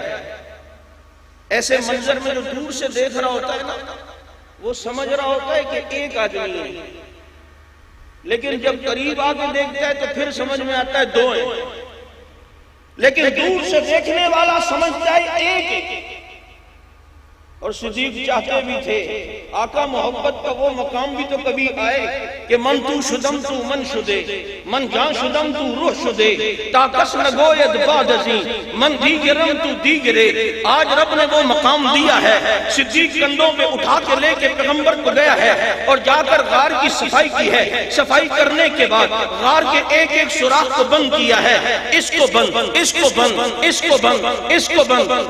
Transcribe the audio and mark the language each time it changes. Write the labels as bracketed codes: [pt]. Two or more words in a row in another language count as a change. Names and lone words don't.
[ur] ایسے منظر میں جو دور سے دیکھ رہا ہوتا ہے نا، وہ سمجھ رہا ہوتا ہے کہ ایک آدمی ہے، لیکن جب قریب آ کے دیکھتا ہے تو پھر سمجھ میں آتا ہے دو ہیں، لیکن دور سے دیکھنے والا سمجھتا ہے ایک ہے۔ اور صدیق چاہتے بھی تھے آقا محبت کا وہ مقام بھی تو کبھی آئے کہ [fa] من تو شدم تو من شدے، من جان شدم تو روح شدے، تاکس نگوید بعد ازیں من دیگرم تو دیگرے۔ [ur] آج رب نے وہ مقام دیا ہے۔ صدیق کندھوں پہ اٹھا کے لے کے پیغمبر کو گیا ہے اور جا کر غار کی صفائی کی ہے۔ صفائی کرنے کے بعد غار کے ایک ایک سوراخ کو بند کیا ہے، اس کو بند، اس کو بند، اس کو بند، اس کو بند۔